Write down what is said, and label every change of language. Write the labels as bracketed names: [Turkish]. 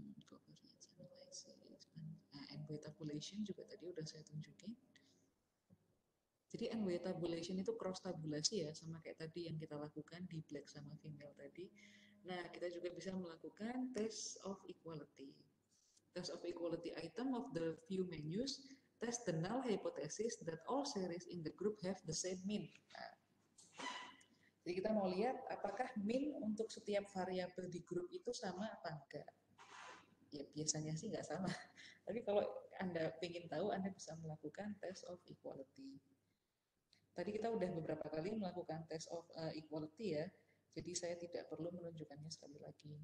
[Indonesian] Covariance analysis. Nah, N-way tabulation juga tadi udah saya tunjukin. Jadi N-way tabulation itu cross tabulasi ya, sama kayak tadi yang kita lakukan di black sama female tadi. Nah, kita juga bisa melakukan test of equality. [English] Test of equality item of the few menus, test the null hypothesis that all series in the group have the same mean. [Indonesian] Nah, jadi kita mau lihat apakah mean untuk setiap variabel di grup itu sama apa enggak. Ya biasanya sih nggak sama. Tapi kalau Anda ingin tahu, Anda bisa melakukan test of equality. Tadi kita udah beberapa kali melakukan test of equality ya, jadi saya tidak perlu menunjukkannya sekali lagi.